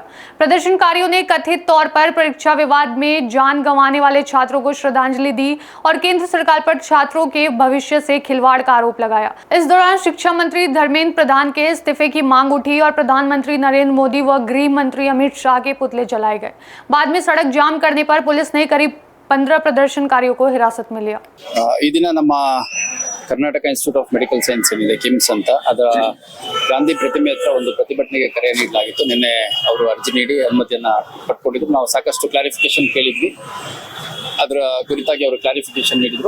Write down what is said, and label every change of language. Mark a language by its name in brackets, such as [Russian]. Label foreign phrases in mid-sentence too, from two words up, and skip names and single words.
[Hindi] प्रदर्शनकारियों ने कथित तौर पर परीक्षा विवाद में जान गंवाने वाले छात्रों को श्रद्धांजलि दी और केंद्र सरकार पर छात्रों के भविष्य से खिलवाड़ का आरोप लगाया। इस दौरान शिक्षा मंत्री धर्मेंद्र प्रधान के इस्तीफे की मांग उठी और प्रधानमंत्री नरेंद्र मोदी व गृह मंत्री अमित शाह के पुतले जलाए गए। बाद में सड़क जाम करने पर पुलिस ने करीब 15 ಪ್ರದರ್ಶನಕಾರಿयों को हिरासत में लिया। [Kannada] ಈ ದಿನ ನಮ್ಮ ಕರ್ನಾಟಕ ಇನ್ಸ್ಟಿಟ್ಯೂಟ್ ಆಫ್ ಮೆಡಿಕಲ್ ಸೈನ್ಸ್ ಏನಿದೆ ಕಿಮ್ಸ್ ಅಂತ ಅದರ ಗಾಂಧಿ ಪ್ರತಿಮೆ ಹತ್ರ ಒಂದು ಪ್ರತಿಭಟನೆಗೆ ಕರೆ ನೀಡಲಾಗಿತ್ತು. ನಿನ್ನೆ ಅವರು ಅರ್ಜಿ ನೀಡಿ ಅನುಮತಿಯನ್ನ ಪಡ್ಕೊಂಡಿದ್ರು. ನಾವು ಸಾಕಷ್ಟು ಕ್ಲಾರಿಫಿಕೇಶನ್ ಕೇಳಿದ್ವಿ, ಅದರ ಕುರಿತಾಗಿ ಅವರು ಕ್ಲಾರಿಫಿಕೇಶನ್ ನೀಡಿದ್ರು.